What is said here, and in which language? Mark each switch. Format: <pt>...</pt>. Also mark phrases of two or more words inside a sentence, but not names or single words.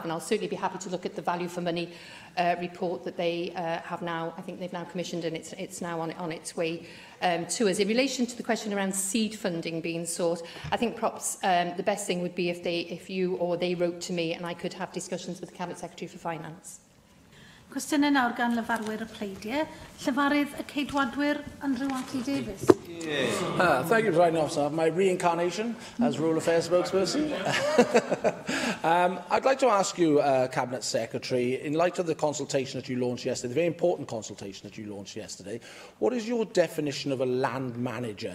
<en>And I'll certainly be happy to look at the value for money report that they have now. I think they've now commissioned, and it's now on its way to us. In relation to the question around seed funding being sought, I think perhaps the best thing would be if you or they wrote to me and I could have discussions with the Cabinet Secretary for Finance.</en> <cy>Cwestiynau nawr gan lyfarwyr y pleidiau. Llyfarydd y ceidwadwyr Andrew Ati Davies.</cy> <en>Thank you, President Officer. My reincarnation as Rural Affairs spokesperson. I'd like to ask you, Cabinet Secretary, in light of the consultation that you launched yesterday, the very important consultation that you launched yesterday, what is your definition of a land manager?</en>